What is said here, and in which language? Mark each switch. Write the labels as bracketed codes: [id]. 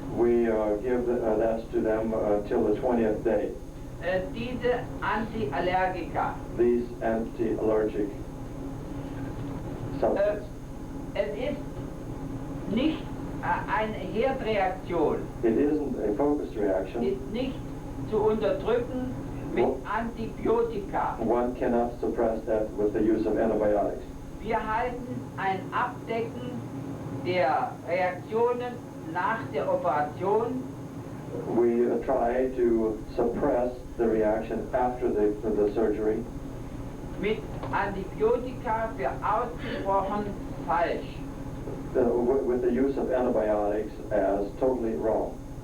[en] we give that to them till the 20th day. [de] diese Antiallergika. [en] These anti-allergic substances. [de] Es ist nicht eine Herdreaktion, [en] It isn't a focused reaction. [de] ist nicht zu unterdrücken mit Antibiotika. [en] One cannot suppress that with the use of antibiotics. [de] Wir halten ein Abdecken der Reaktionen nach der Operation [en] We try to suppress the reaction after the surgery [de] mit Antibiotika für ausgesprochen falsch. [en] with the use of antibiotics as totally wrong.